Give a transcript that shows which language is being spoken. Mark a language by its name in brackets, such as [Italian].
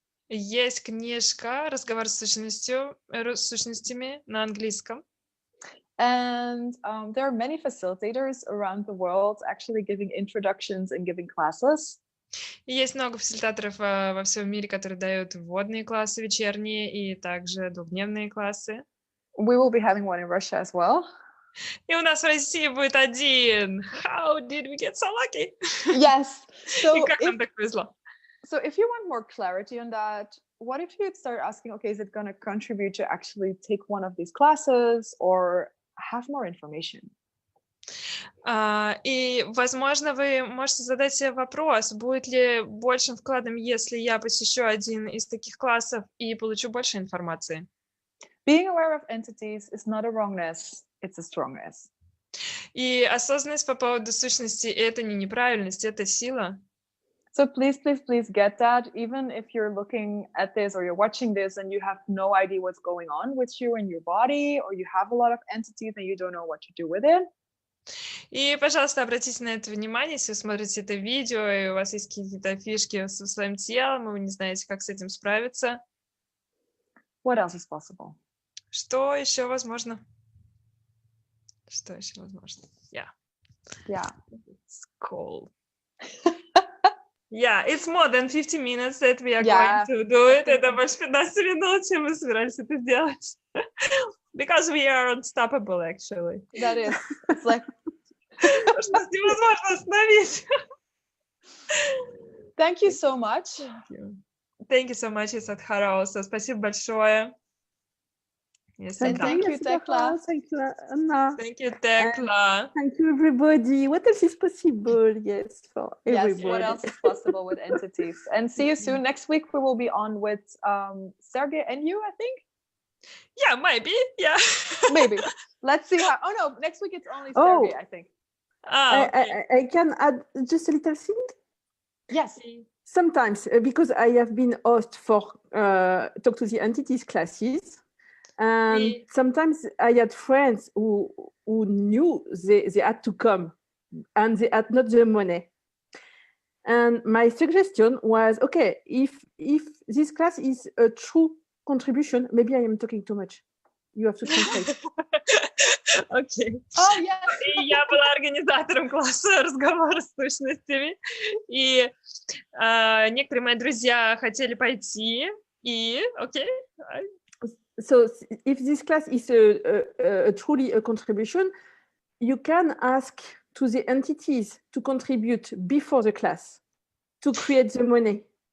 [Russian] Есть книжка «Разговор с сущностями» на английском. [English] And there are many facilitators around the world actually giving introductions and giving classes. [Russian] И есть много фасилитаторов во всем мире, которые дают вводные классы вечерние и также двухдневные классы. [English] We will be having one in Russia as well. [Russian] И у нас в России будет один. [English] How did we get so lucky? Yes. So [Russian] и как нам так повезло? [English] So if you want more clarity on that, what if you'd start asking, okay, is it going to contribute to actually take one of these classes or have more information? [Russian] И, возможно, вы можете задать себе вопрос, будет ли большим вкладом, если я посещу один из таких классов и получу больше информации. [English] Being aware of entities is not a wrongness, it's a strongness. [Russian] И осознанность по поводу сущности — это не неправильность, это сила. [English] So please, please, please get that. Even if you're looking at this or you're watching this and you have no idea what's going on with you and your body, or you have a lot of entities and you don't know what to do with it. [Russian] И, пожалуйста, обратите на это внимание, если вы смотрите это видео, и у вас есть какие-то фишки со своим телом, и вы не знаете, как с этим справиться. [English] What else is possible? [Russian] Что еще возможно? Что еще возможно? [English] Yeah. It's cold. Yeah, it's more than 50 minutes that we are going to do it. [Russian] Это больше 15 минут, чем мы собирались это сделать. [English] Because we are unstoppable, actually. That is. It's like... [Russian] Потому что нас невозможно остановить. [English] Thank you so much. Thank you so much, Yasodhara, also. [Russian] Спасибо большое. [English] Thank you, Tekla. Thank you, Anna. Thank you, Tekla. Thank you, everybody. What else is possible? Yes, for everybody. Yes, what else is possible with entities? And see you soon. Next week we will be on with Sergey and you, I think. Yeah, maybe. Yeah. Maybe. Let's see how. Oh no, next week it's only Sergey, I think. Okay. I can add just a little thing. Yes. Sometimes, because I have been host for Talk to the Entities classes. And sometimes I had friends who knew they had to come and they had not the money. And my suggestion was, okay, if this class is a true contribution, maybe I am talking too much. You have to translate. Okay. Oh, yes. [Russian] И я была организатором класса «Разговор с сущностями». И некоторые мои друзья хотели пойти. И, окей. [English] So if this class is truly a contribution, you can ask to the entities to contribute before the class to create the money.